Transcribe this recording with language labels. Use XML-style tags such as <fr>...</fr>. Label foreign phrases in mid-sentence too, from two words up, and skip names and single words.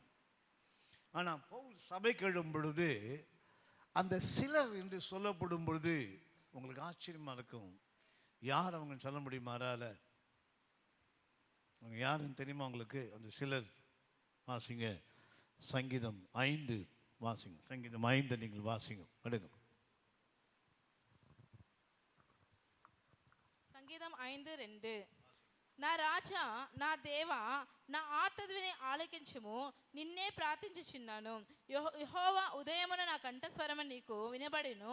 <ta>ஆனால் பவுல் சபைக்கு எழும் பொழுது அந்த சிலர் என்று சொல்லப்படும் பொழுது உங்களுக்கு ஆச்சரியமாக இருக்கும். யார் அவங்க சொல்ல முடியுமாறால? அவங்க யாருன்னு தெரியுமா உங்களுக்கு? அந்த சிலர் வாசிங்க, சங்கீதம் 5 வாசிங்க. சங்கீதம் 5 நீங்கள் வாசிங்க, எடுங்க.</ta> <te>సంగీతం 5:2. నా రాజా, నా దేవా, నా ఆర్తధ్వని ఆలకించుము, నిన్నే ప్రార్థించుచున్నాను. యెహోవా, ఉదయమున నా కంఠస్వరము నీకు వినబడిను.</te>